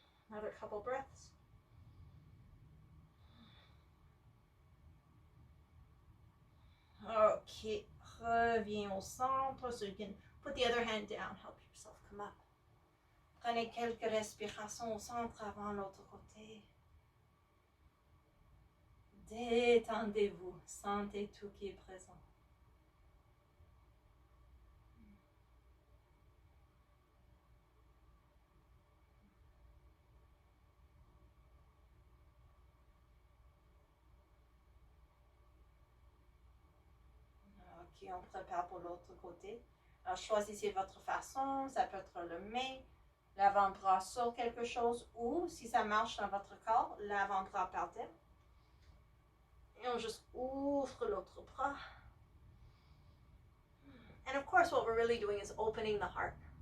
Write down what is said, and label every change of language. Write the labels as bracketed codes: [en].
[en] Another couple breaths. Okay, [fr] reviens au centre, [en] so you can put the other hand down, help yourself come up. [fr] Prenez quelques respirations au centre avant l'autre côté. Détendez-vous, sentez tout qui est présent. Ok, on prépare pour l'autre côté. Alors choisissez votre façon, ça peut être le main, l'avant-bras sur quelque chose, ou si ça marche dans votre corps, l'avant-bras par terre. Et on juste ouvre l'autre bras. [en] And of course, what we're really doing is opening the heart.